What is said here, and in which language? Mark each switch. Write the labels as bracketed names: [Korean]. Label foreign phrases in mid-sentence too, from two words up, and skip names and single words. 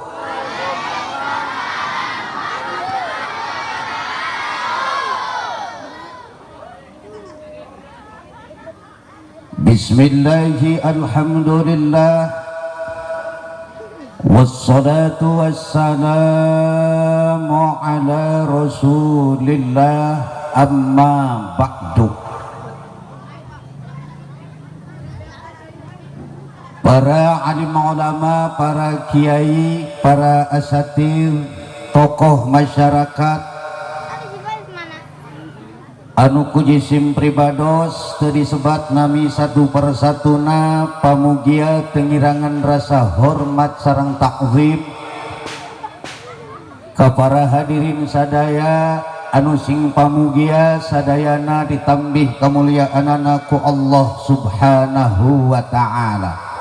[Arabic] بسم الله الحمد لله والصلاة والسلام على رسول الله أما بعد. [Indonesian] Para alim ulama, para kiai, para asatir, tokoh masyarakat [Sundanese] anu kujisim pribados teu disebat nami satu persatuna pamugia tengirangan rasa hormat sareng takzim ka para hadirin sadaya anu sing pamugia sadayana ditambih kamuliaanana ku Allah [Arabic] سبحانه وتعالى.